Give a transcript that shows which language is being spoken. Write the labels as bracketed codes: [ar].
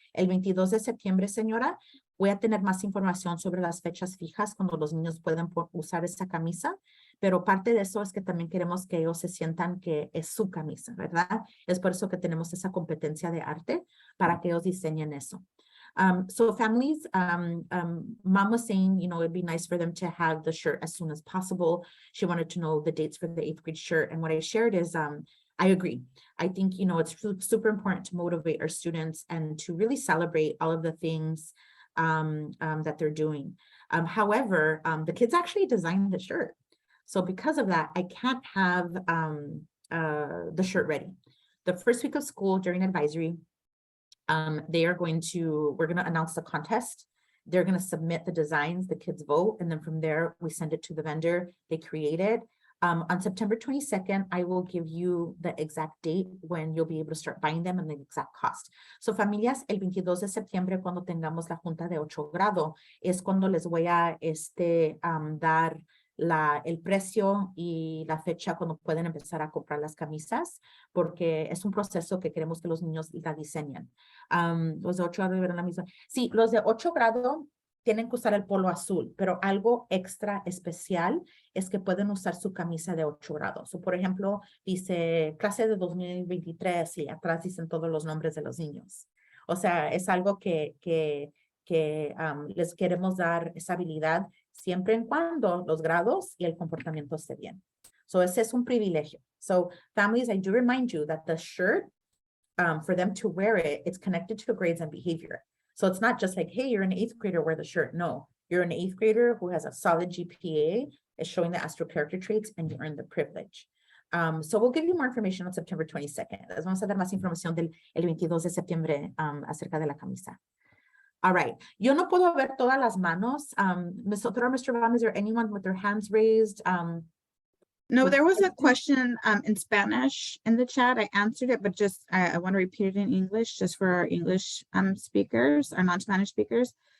[es] El 22 de septiembre, señora, voy a tener más información sobre las fechas fijas cuando los niños pueden usar esa camisa, pero parte de eso es que también queremos que ellos se sientan que es su camisa, ¿verdad? Es por eso que tenemos esa competencia de arte para que ellos diseñen eso. [en] So families, Mom was saying, you know, it'd be nice for them to have the shirt as soon as possible. She wanted to know the dates for the 8th grade shirt. And what I shared is, I agree. I think, you know, it's super important to motivate our students and to really celebrate all of the things that they're doing. However, the kids actually designed the shirt. So because of that, I can't have the shirt ready. The first week of school during advisory, we're going to announce the contest. They're going to submit the designs, the kids vote, and then from there, we send it to the vendor. They create it. On September 22nd, I will give you the exact date when you'll be able to start buying them and the exact cost. [es] So familias, el 22 de septiembre, cuando tengamos la junta de 8 grado, es cuando les voy a dar el precio y la fecha cuando pueden empezar a comprar las camisas, porque es un proceso que queremos que los niños la diseñen. Los de 8 grado verán la misma. Sí, los de 8 grado tienen que usar el polo azul, pero algo extra especial es que pueden usar su camisa de 8 grados. So, por ejemplo, dice clase de 2023 y atrás dicen todos los nombres de los niños. O sea, es algo que les queremos dar esa habilidad siempre en cuando los grados y el comportamiento esté bien. So ese es un privilegio. [en] So families, I do remind you that the shirt, for them to wear it, it's connected to grades and behavior. So it's not just like, hey, you're an 8th grader, wear the shirt. No, you're an 8th grader who has a solid GPA, is showing the astro character traits, and you earn the privilege. So we'll give you more information on September 22nd. [es] Les vamos a dar más información del el 22 de septiembre acerca de la camisa. [en] All right. [es] Yo no puedo ver todas las manos. [en] Ms. Otero, Mr. Vaughan, is there anyone with their hands raised? No, there was a question in Spanish in the chat. I answered it, but just I want to repeat it in English just for our English speakers, our non-Spanish speakers.